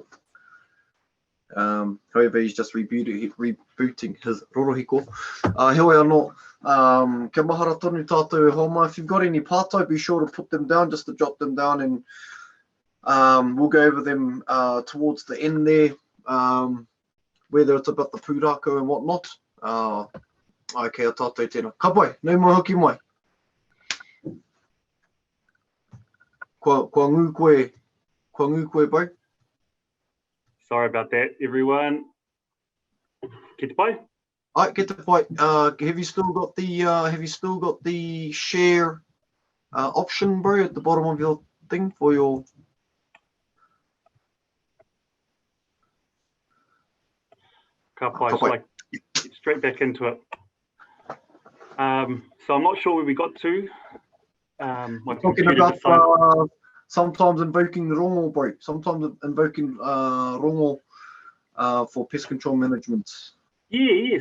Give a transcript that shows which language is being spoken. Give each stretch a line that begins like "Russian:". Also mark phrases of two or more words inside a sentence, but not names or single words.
English: However, he's just rebooting his rorohiko.
Māori: Heoi anō, kia mahara tonu tātou e hoa mai.
English: If you've got any pātai, be sure to put them down, just to jot them down, and we'll go over them towards the end there, whether it's about the pūrākau and whatnot.
Māori: Okay, a tātou tēnā. Ka pai, nau mai hoki mai. Kua ngū koe,
English: bro. Sorry about that, everyone.
Māori: Ki te pai? Ai, ki te pai.
English: Have you still got the share option, bro, at the bottom of your thing for your?
Māori: Ka pai,
English: so like get straight back into it. So I'm not sure where we got to. Talking about sometimes invoking rongo, bro. Sometimes invoking rongo for pest control management. Yeah.